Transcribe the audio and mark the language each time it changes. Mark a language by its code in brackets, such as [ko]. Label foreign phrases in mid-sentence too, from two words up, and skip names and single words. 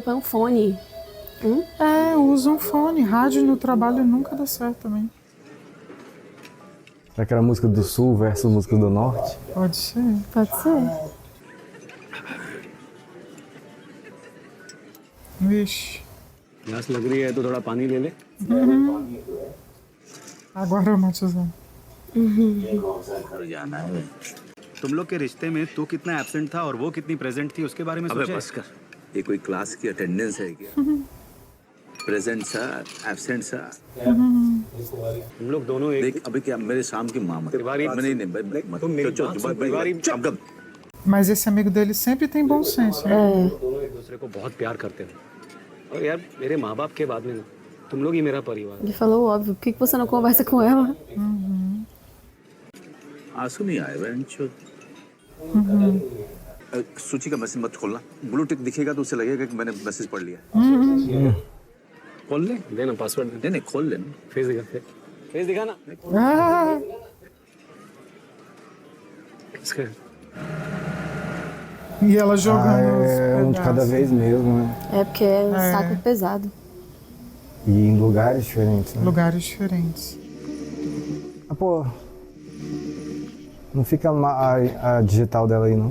[pt] Põe um fone. É, usa um fone. Rádio no trabalho nunca dá certo também. Será que era a música do sul versus música do norte? Pode ser. Pode ser. Vixe. [hi] प्यास लग रही है तो थोड़ा पानी ले ले. [pt] Agora matizando. [hi] घर जाना है। तुम लोग के रिश्ते में तू कितना एब्सेंट था और वो कितनी प्रेजेंट थी उसके बारे में अबे सोचे? बस कर, ये कोई क्लास की अटेंडेंस है क्या? [en] Present sir, absent sir. [hi] तुम लोग दोनों एक देख अभी क्या मेरे शाम की माँ मत नहीं तुम मेरी बात सुन, तिवारी, चुप। [pt] Mas esse amigo dele sempre tem bom senso, né? [hi] दोनों एक दूसरे को बहुत प्यार करते हो और यार मेरे माँ बाप के बाद में ना तुम लोग ही मेरा परिवार। [pt] Ele falou óbvio. Por que você não conversa com ela? [hi] आंसू नहीं आए बहन। सूची का मैसेज मत खोलना, [en] blue tick [hi] दिखेगा तो उसे लगेगा कि मैंने मैसेज पढ़ लिया। खोल ले, देना पासवर्ड दे। नहीं खोल लेना। फेस दिखा ना। इसका [pt] E ela jogando os É um de cada pedaços. vez mesmo, né? É porque é um saco pesado. E em lugares diferentes, né? Lugares diferentes. Ah, pô. Não fica a digital dela aí, não?